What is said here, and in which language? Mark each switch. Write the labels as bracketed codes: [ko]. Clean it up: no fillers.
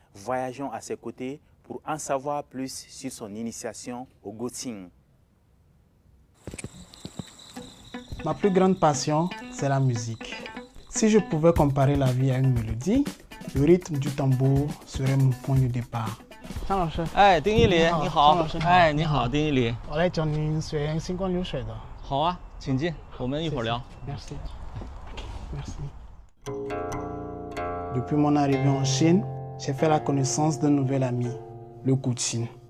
[fr] Voyageons à ses côtés pour en savoir plus sur son initiation au Goutin. Ma plus grande passion, c'est la musique. Si je pouvais comparer la vie à une mélodie, le rythme du tambour serait mon point de départ. [zh] 张老师，哎，丁一林，你好。张老师，哎，你好，丁一林。我来教您学星光流水的。好啊，请进，我们一会儿聊。 [fr] Merci. Merci. Depuis mon arrivée en Chine, j'ai fait la connaissance d'un nouvel ami, le Goutin.